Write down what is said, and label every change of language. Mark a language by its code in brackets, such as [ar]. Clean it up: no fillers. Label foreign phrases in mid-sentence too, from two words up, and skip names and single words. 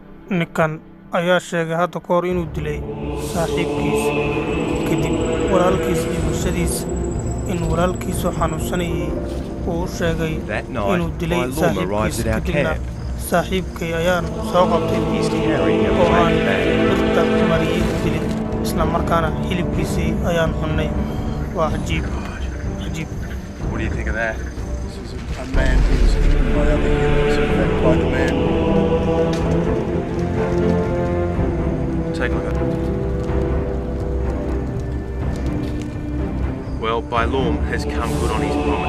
[so] ninkan ayaa sheegay hadda ka hor inuu dilay saaxiibkiis kadib walaalkiis iyo bulshadiisa in walaalkiisoo xanuunsanayay uu u sheegay [en] That night, [so] inuu dilay [en] my Luma arrives [so] saaxiibkiis [en] at our [so] kadibna [en] camp. [so] saaxiibkay ayaan soo qabtay [en] He's carrying a [so] oo aan [en] flashback. [so] dhirta mariyey dilay isla markaana hilibkiisii ayaan cunnay waa cajiib cajiib [en] What do you think of that? This is a man who was eaten by other humans, in fact by the man. Take a look at it. Well, Bailorm has come good on his promise.